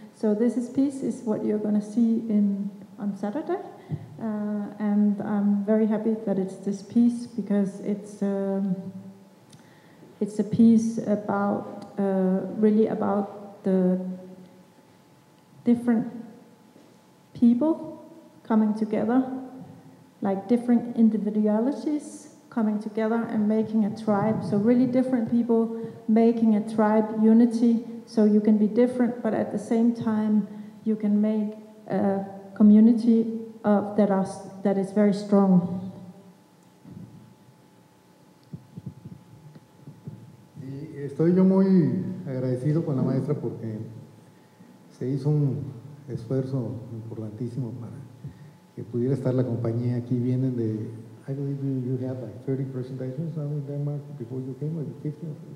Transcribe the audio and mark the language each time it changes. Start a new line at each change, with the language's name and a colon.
English: So this piece is what you're going to see on Saturday, and I'm very happy that it's this piece because it's a piece about really about the different people coming together, like different individualities coming together and making a tribe. So really different people making a tribe unity. So you can be different, but at the same time you can make a community that is very strong.
Spanish: Estoy yo muy agradecido con la maestra porque se hizo un esfuerzo importantísimo para que pudiera estar la compañía aquí. Vienen de,
English: I believe you had like 30 presentations in Denmark before you came, or 50?